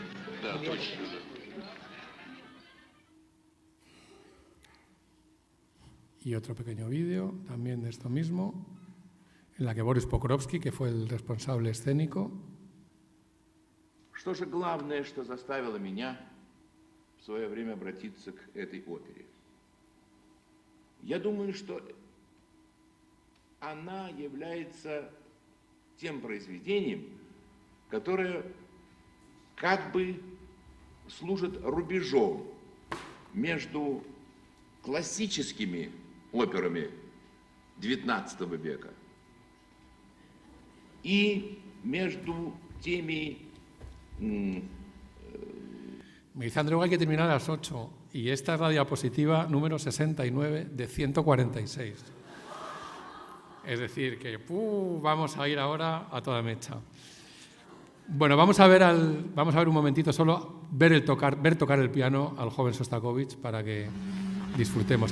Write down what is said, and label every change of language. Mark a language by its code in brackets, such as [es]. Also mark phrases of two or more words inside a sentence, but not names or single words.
[es] Y otro pequeño vídeo, también de esto mismo, en la que Boris Pokrovsky, que fue el responsable escénico, [ru] Что же главное, что заставило меня в свое время обратиться к этой опере? Я думаю, что она является тем произведением, которое как бы служит рубежом между классическими операми XIX века и между temi. [es] Me dice Andreu que hay que terminar a las 8 y esta es la diapositiva número 69 de 146. Es decir, que vamos a ir ahora a toda mecha. Bueno, vamos a ver un momentito solo, ver tocar el piano al joven Sostakovich para que disfrutemos.